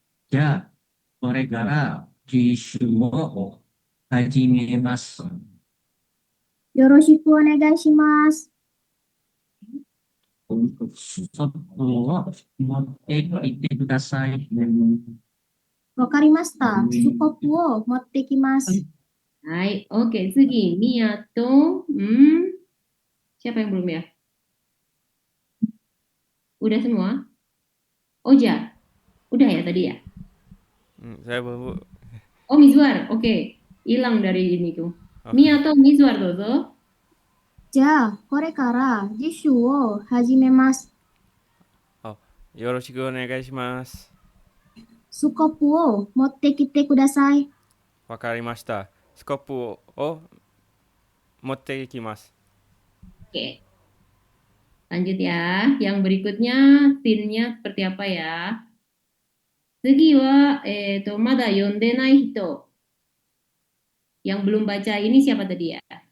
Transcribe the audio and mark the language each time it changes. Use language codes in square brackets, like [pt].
[ja] じゃあ、これから実習を始めます。よろしくお願いします。ストップを持ってきてください。わかりました。スコップを持ってきます。 [id] Hai, oke, Sugi, Mia to, siapa yang belum ya? Udah semua? Oja, udah ya tadi ya? Saya belum, Bu. Oh, Mizwar, oke. Hilang dari ini tuh. Oh. [ja] Mia to Mizwar dozo. じゃあ、これから実習を始めます。よろしくお願いします。スコップを持ってきてください。わかりました。スコップを持っていきます。 [id] Oke. Lanjut ya. Yang berikutnya scene-nya seperti apa ya? [ja] Sugi wa mada yondenai hito. [id] Yang belum baca ini siapa tadi ya?